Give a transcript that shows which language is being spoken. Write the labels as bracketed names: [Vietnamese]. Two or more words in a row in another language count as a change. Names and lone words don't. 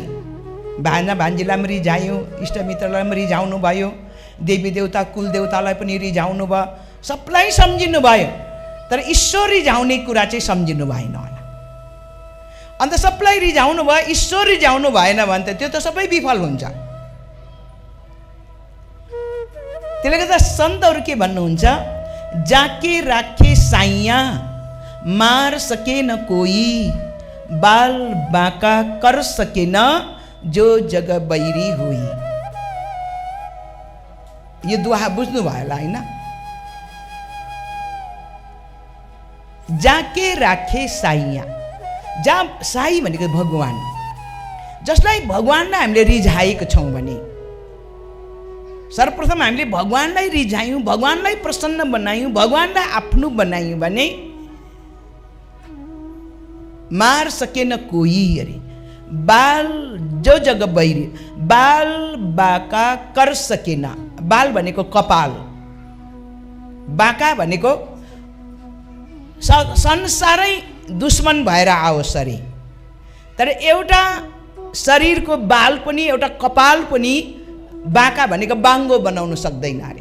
[Nepali] भान्जा भान्जीलाई पनि रिझायो, इष्टमित्रलाई पनि रिझाउनु भयो, देवी देवता कुल देवतालाई पनि रिझाउनु भयो, सबलाई सम्झिनु भयो। तर ईश्वर रिझाउने कुरा चाहिँ सम्झिनु भएन होला। अन्त सबलाई रिझाउनु भयो, ईश्वर रिझाउनु भएन भने त त्यो त सबै विफल हुन्छ। त्यसले गर्दा सन्तहरू के भन्नुहुन्छ? [Hindi] जाके राखे साइया, मार सके न कोई, बाल बाका कर सके न जो जग बैरी हुई। [Nepali] यो दुआ बुझ्नु भयो होला हैन? [Hindi] जाके राखे साइया, [Nepali] जहाँ साई भनेको भगवान, जसलाई भगवानलाई हामीले रिझाएको छौँ भने सर्वप्रथम हामीले भगवानलाई रिझायौँ, भगवानलाई प्रसन्न बनायौँ, भगवानलाई आफ्नो बनायौँ भने मार सकेन कोही अरे [Hindi] बाल जो जग बैरी बाल बाका कर [Nepali] सकेन। बाल भनेको कपाल, बाका भनेको संसारै दुश्मन भएर आओस् अरे। तर एउटा शरीरको बाल पनि एउटा कपाल पनि बाका भनेको बाङ्गो बनाउन सक्दैन अरे।